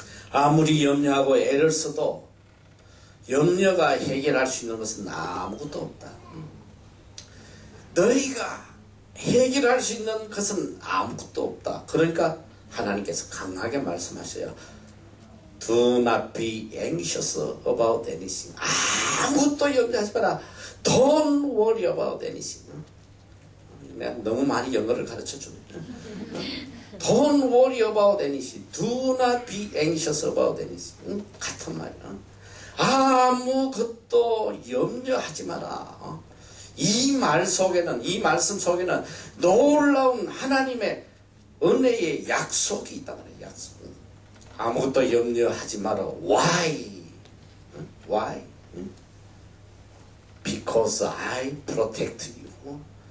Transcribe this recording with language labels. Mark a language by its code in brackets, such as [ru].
[ko] 아무리 염려하고 애를 써도 염려가 해결할 수 있는 것은 아무것도 없다. 너희가 해결할 수 있는 것은 아무것도 없다. 그러니까 하나님께서 강하게 말씀하셔요. [en] Do not be anxious about anything. [ko] 아무것도 염려하지 마라. [en] Don't worry about anything. [ko] 내가 너무 많이 영어를 가르쳐주네. [en] Don't worry about anything. Do not be anxious about anything. [ko] 같은 말이야. 아무것도 염려하지 마라. 이 말 속에는, 이 말씀 속에는 놀라운 하나님의 은혜의 약속이 있다 그래요. 약속. 아무것도 염려하지 마라. [en] Why? Why? Because I protect you.